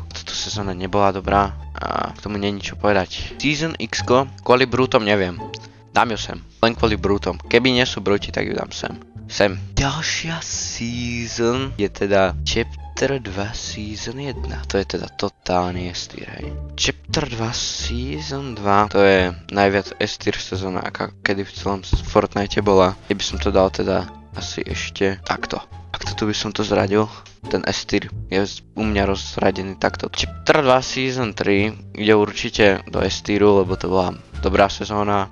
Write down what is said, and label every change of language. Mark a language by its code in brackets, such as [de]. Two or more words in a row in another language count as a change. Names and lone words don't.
[sk] Táto sezóna nebola dobrá a k tomu nie je ničo povedať. Season X, kvôli brútom neviem. Dám ju sem, len kvôli brútom. Keby nie sú brúti, tak ju dám sem. Ďalšia season je teda Chapter 2 Season 1. To je teda totálny S-tier, hej. Chapter 2 Season 2, to je najviac S-tier sezóna, aká kedy v celom Fortnite bola. Keby som to dal teda asi ešte takto. Takto tu by som to zradil. Ten S-tier je u mňa rozradený takto. Chapter 2 Season 3 ide určite do S-tieru, lebo to bola dobrá sezóna.